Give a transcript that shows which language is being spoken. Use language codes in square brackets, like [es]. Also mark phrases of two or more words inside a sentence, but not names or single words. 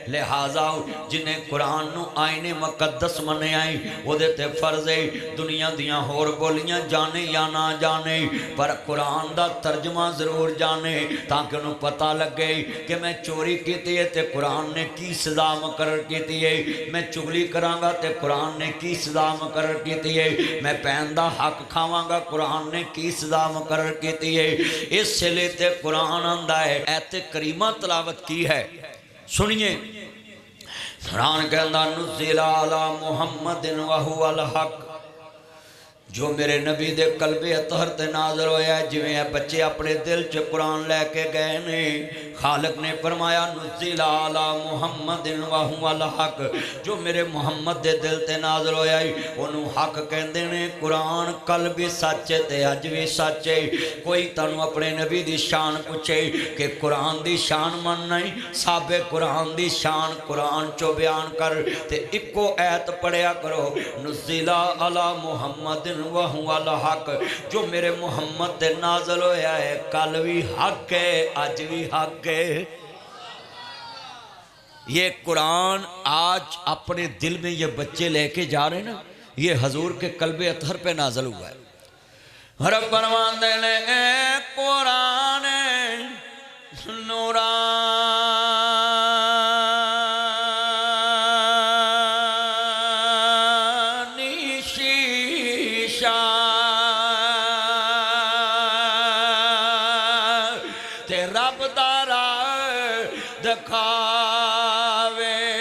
[pa] لہٰذا جنہیں قرآن نوں آئینِ مقدس منیا وہ فرض ہے دنیا دیاں ہور بولیاں جانے یا نہ جانے، پر قرآن دا ترجمہ ضرور جانے تاکہ انہوں نے پتہ لگے کہ میں چوری کی ہے تو قرآن نے کی سزا مقرر کی ہے، میں چغلی کراں گا تو قرآن نے کی سزا مقرر کی ہے، میں بھین دا حق کھاواں گا قرآن نے کی سزا مقرر کی ہے. اس لیے تو قرآن آندا ہے آیتِ کریمہ تلاوت کی ہے. [ur] سنیے قرآن کہتا [ar] نزل على محمد و هو الحق, [pa] جو میرے نبی دے قلبِ اطہر تے نازل ہویا. جیویں بچے اپنے دل چ قرآن لے کے گئے نے، خالق نے فرمایا [ar] نزل على محمد و هو الحق, [pa] جو میرے محمد دے دل تے نازل ہویا اونوں حق کہندے نے. قرآن کل بھی سچ ہے تے اج بھی سچ ہے. کوئی تہانوں اپنے نبی دی شان پوچھے کہ قرآن دی شان من نہیں، صاحبے قرآن دی شان قرآن چوں بیان کر تے اکو آیت پڑھیا کرو [ar] نزل على محمد و هو الحق, [pa] جو میرے محمد تے نازل ہویا ہے کل بھی حق ہے اج بھی حق ہے अज भी हक है। [ur] یہ قرآن آج اپنے دل میں یہ بچے لے کے جا رہے ہیں نا، یہ حضور کے قلبِ اطہر پہ نازل ہوا ہے. [pa] رب فرماتے نے قرآن نورانی شیشہ تے رب دا راہ دکھاوے.